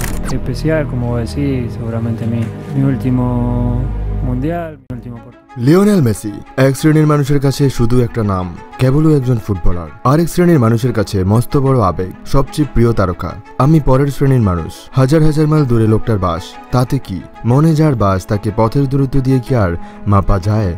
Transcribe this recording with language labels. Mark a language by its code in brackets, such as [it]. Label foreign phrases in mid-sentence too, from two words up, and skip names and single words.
[es] especial, como vos decís, seguramente mi último mundial, mi último partido. [bn] লিওনেল মেসি এক শ্রেণীর মানুষের কাছে শুধু একটা নাম, কেবলই একজন ফুটবলার। আরেক শ্রেণীর মানুষের কাছে মস্ত বড় আবেগ, সবচেয়ে প্রিয় তারকা। আমি পরের শ্রেণীর মানুষ, হাজার হাজার মাইল দূরে লোকটার বাস, তাতে কি? মনে যার বাস তাকে পথের দূরত্ব দিয়ে কি আর মাপা যায়?